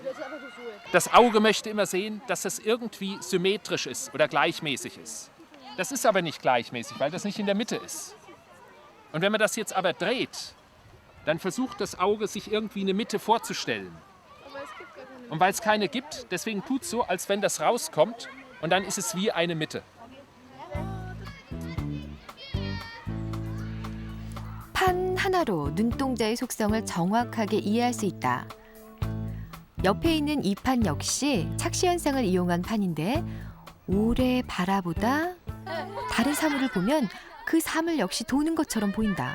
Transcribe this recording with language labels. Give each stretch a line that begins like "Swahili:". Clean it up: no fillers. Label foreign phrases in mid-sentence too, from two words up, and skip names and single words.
German: Das Auge möchte immer sehen, dass es irgendwie symmetrisch ist oder gleichmäßig ist. Das ist aber nicht gleichmäßig, weil das nicht in der Mitte ist. Und wenn man das jetzt aber dreht, dann versucht das Auge sich irgendwie eine Mitte vorzustellen. Und weil es keine gibt, deswegen tut es so, als wenn das rauskommt und dann ist es wie eine Mitte.
Korean: 판 하나로 눈동자의 속성을 정확하게 이해할 수 있다. 옆에 있는 이 판 역시 착시 현상을 이용한 판인데 오래 바라보다 다른 사물을 보면 그 사물 역시 도는 것처럼 보인다.